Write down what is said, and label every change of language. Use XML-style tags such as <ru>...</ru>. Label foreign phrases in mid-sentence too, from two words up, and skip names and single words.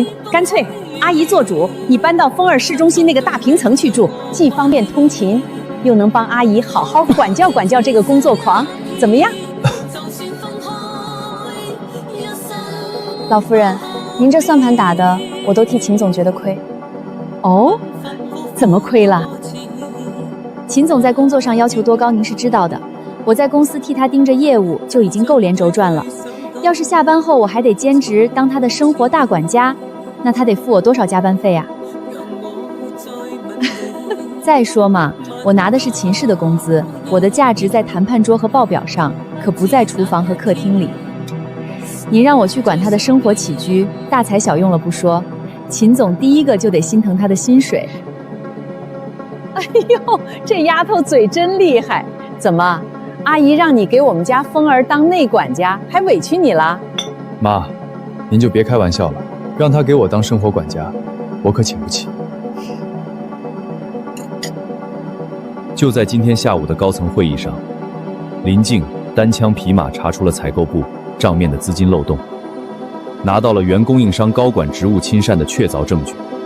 <zh>乾脆阿姨做主，你搬到風兒市中心那個大平層去住，既方便通勤，又能幫阿姨好好管教管教這個工作狂，怎麼樣？老夫人，您這算盤打的，我都替秦總覺得虧。哦，怎麼虧了？秦總在工作上要求多高，您是知道的。我在公司替他盯着業務，就已經夠連軸轉了。要是下班後我還得兼職當他的生活大管家，那他得付我多少加班費啊？再說嘛，我拿的是秦氏的工資，我的價值在談判桌和報表上，可不在廚房和客廳裡。您讓我去管他的生活起居，大材小用了不說，秦總第一個就得心疼他的薪水。哎呦，這丫頭嘴真厲害！怎麼，阿姨讓你給我們家風兒當內管家，還委屈你了？媽，您就別開玩笑了，讓她給我當生活管家，我可請不起。就在今天下午的高層會議上，林靜單槍匹馬查出了採購部賬面的資金漏洞，拿到了原供應商高管職務親善的確鑿證據。</zh>